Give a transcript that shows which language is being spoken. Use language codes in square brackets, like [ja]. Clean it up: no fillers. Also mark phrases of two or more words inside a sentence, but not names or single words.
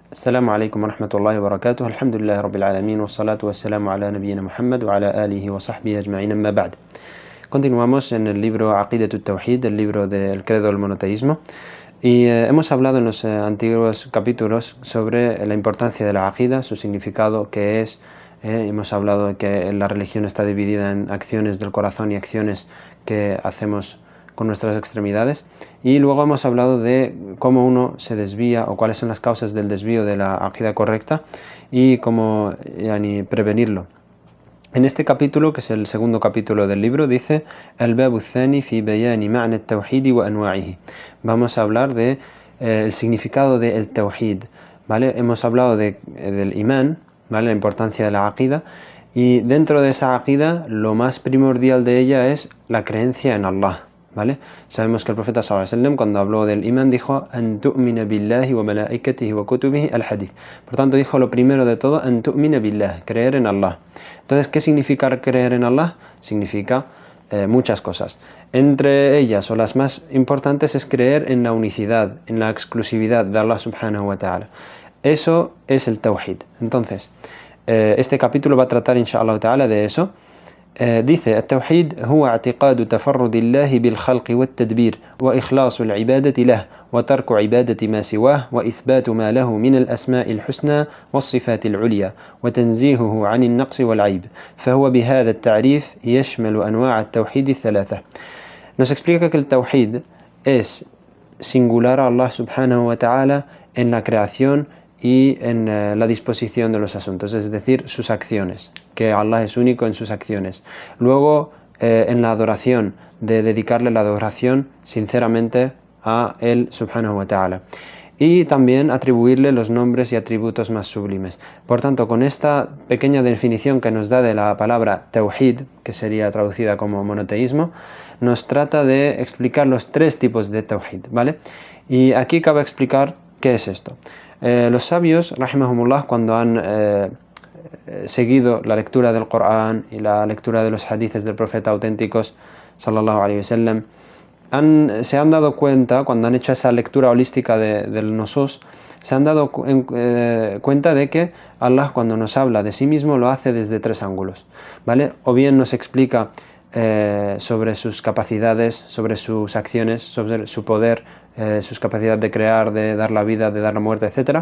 [ar] السلام عليكم ورحمة الله وبركاته. الحمد لله رب العالمين والصلاة والسلام على نبينا محمد وعلى آله وصحبه أجمعين أما بعد. [es] Continuamos en el libro Aqidatut Tawhid, el libro del credo del monoteísmo, y hemos hablado en los antiguos capítulos sobre la importancia de la aqida, su significado, qué es. Hemos hablado de que la religión está dividida en acciones del corazón y acciones que hacemos con nuestras extremidades, y luego hemos hablado de cómo uno se desvía o cuáles son las causas del desvío de la aqida correcta y cómo prevenirlo. En este capítulo, que es el segundo capítulo del libro, dice [ar] الباب الثاني في بيان معنى التوحيد وأنواعه. [es] Vamos a hablar de el significado del tawhid, ¿vale? Hemos hablado del imán, ¿vale? La importancia de la aqida, y dentro de esa aqida lo más primordial de ella es la creencia en Allah, ¿vale? Sabemos que el profeta [ar] صلى الله عليه وسلم, [es] cuando habló del imán, dijo [ar] أن تؤمن بالله وملائكته وكتبه الحديث. [es] Por tanto, dijo lo primero de todo, [ar] أن تؤمن بالله, [es] creer en Allah. Entonces, ¿qué significa creer en Allah? Significa muchas cosas. Entre ellas, o las más importantes, es creer en la unicidad, en la exclusividad de Allah [ar] سبحانه وتعالى. [es] Eso es el tawhid. Entonces, este capítulo va a tratar, [ar] إن شاء الله تعالى, [es] de eso. [ar] dice التوحيد هو اعتقاد تفرد الله بالخلق والتدبير وإخلاص العبادة له وترك عبادة ما سواه وإثبات ما له من الأسماء الحسنى والصفات العليا وتنزيهه عن النقص والعيب فهو بهذا التعريف يشمل أنواع التوحيد الثلاثة. [es] Nos explica que el tawhid es singular a Allah [ar] سبحانه وتعالى [es] en la creación y en la disposición de los asuntos, es decir, sus acciones, que Allah es único en sus acciones. Luego, en la adoración, de dedicarle la adoración sinceramente a Él [ar] سبحانه وتعالى. [es] Y también atribuirle los nombres y atributos más sublimes. Por tanto, con esta pequeña definición que nos da de la palabra tawhid, que sería traducida como monoteísmo, nos trata de explicar los tres tipos de tawhid, ¿vale? Y aquí cabe explicar qué es esto. Los sabios, rahimahumullah, cuando han seguido la lectura del Corán y la lectura de los hadices del profeta auténticos, [ar] صلى الله عليه وسلم, [es] se han dado cuenta, cuando han hecho esa lectura holística del Nusus, se han dado cuenta de que Allah, cuando nos habla de sí mismo, lo hace desde tres ángulos, ¿vale? O bien nos explica sobre sus capacidades, sobre sus acciones, sobre su poder, sus capacidades de crear, de dar la vida, de dar la muerte, etc.